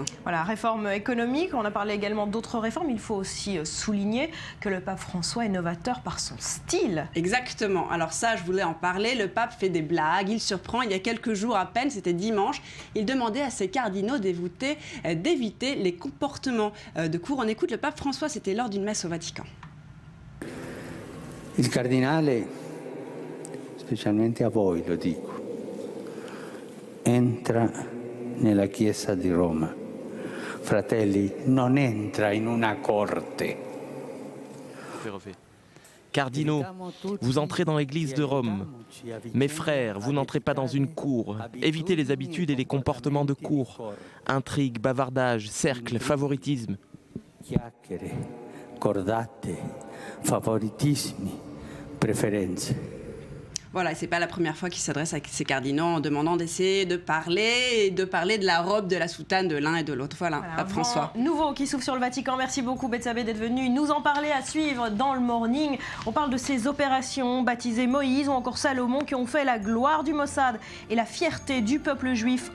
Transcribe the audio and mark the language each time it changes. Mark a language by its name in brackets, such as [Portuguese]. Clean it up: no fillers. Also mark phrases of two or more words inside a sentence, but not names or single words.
[French] Voilà, réforme économique. On a parlé également d'autres réformes. Il faut aussi souligner que le pape François est novateur par son style. Exactement. Alors ça, je voulais en parler. Le pape fait des blagues, il surprend. Il y a quelques jours à peine, c'était dimanche, il demandait à ses cardinaux d'éviter les comportements de cour. On écoute le pape François, c'était lors d'une messe au Vatican. [Italian] Il cardinale, specialmente a voi lo dico, entra nella Chiesa di Roma. Fratelli, non entra in una corte. [French] Cardinaux, vous entrez dans l'église de Rome. Mes frères, vous n'entrez pas dans une cour. Évitez les habitudes et les comportements de cour. Intrigues, bavardages, cercles, favoritisme. [Italian] Chiacchiere, cordate, favoritismi, preferenze. [French] Voilà, c'est pas la première fois qu'il s'adresse à ses cardinaux en demandant d'essayer de parler de la robe, de la soutane de l'un et de l'autre. Voilà, pape François. Nouveau qui s'ouvre sur le Vatican. Merci beaucoup, Bethsabée, d'être venu nous en parler, à suivre dans le Morning. On parle de ces opérations baptisées Moïse ou encore Salomon qui ont fait la gloire du Mossad et la fierté du peuple juif.